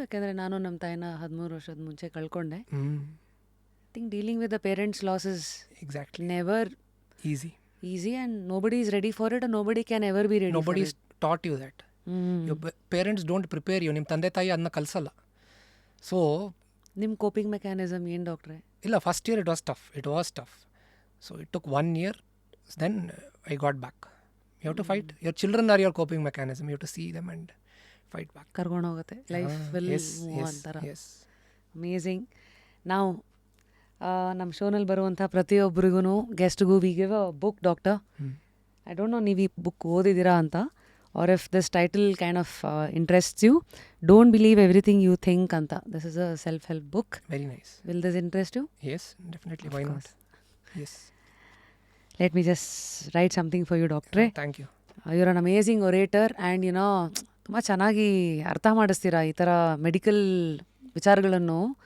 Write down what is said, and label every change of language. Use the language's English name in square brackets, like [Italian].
[Kannada] ಯಾಕೆಂದರೆ ನಾನು ನಮ್ಮ ತಾಯಿನ 13 ವರ್ಷದ ಮುಂಚೆ ಕಳ್ಕೊಂಡೆ. [English] I think dealing with the parents loss is exactly never easy and nobody is ready for it and nobody can ever be ready nobody for it. taught you that. Your parents don't prepare you. [Kannada] ನಿಮ್ಮ ತಂದೆ ತಾಯಿ ಅದನ್ನ ಕಲಿಸಲ್ಲ. [English] so [Kannada] ನಿಮ್ಮ coping mechanism ಏನು ಡಾಕ್ಟ್ರೆ? [English] ಇಲ್ಲ, first year it was tough. So it took 1 year, then I got back. You have to fight. Your children are your coping mechanism. You have to see them and fight back. [Kannada] ಕರ್ಕೊಂಡು ಹೋಗುತ್ತೆ [English] Life will move ಅಂತಾರ. Amazing. [Kannada] ನಾವು ನಮ್ಮ ಶೋನಲ್ಲಿ ಬರುವಂಥ ಪ್ರತಿಯೊಬ್ಬರಿಗೂ ಗೆಸ್ಟ್ಗೂ [English] We give a book doctor. I don't know [Kannada] ನೀವು ಈ ಬುಕ್ ಓದಿದ್ದೀರಾ ಅಂತ, [English] Or if this title kind of interests you. Don't believe everything you think ಅಂತ. This is a self help book. Very nice. Will this interest you? Yes, definitely. Why not? Yes. Let me just write something for you, doctor. Thank you. You're an amazing orator and you know [Kannada] ತುಂಬ ಚೆನ್ನಾಗಿ ಅರ್ಥ ಮಾಡಿಸ್ತೀರಾ ಈ ಥರ medical ವಿಚಾರಗಳನ್ನು.